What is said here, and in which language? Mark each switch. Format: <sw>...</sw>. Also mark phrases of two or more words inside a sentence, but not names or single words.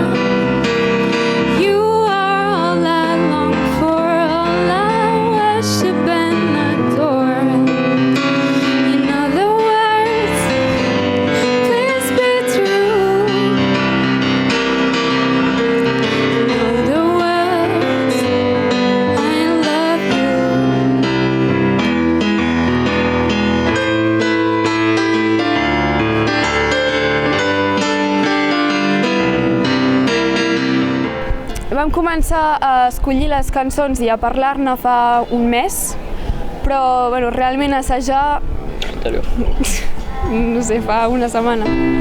<en>You are all I long for, all I worship and adore. In other words, please be true. In other words, I love you.</en> <ca>Vam començar a escollir les cançons i a parlar-ne fa un mes, però bueno, realment assajar, no sé, fa una setmana.</ca>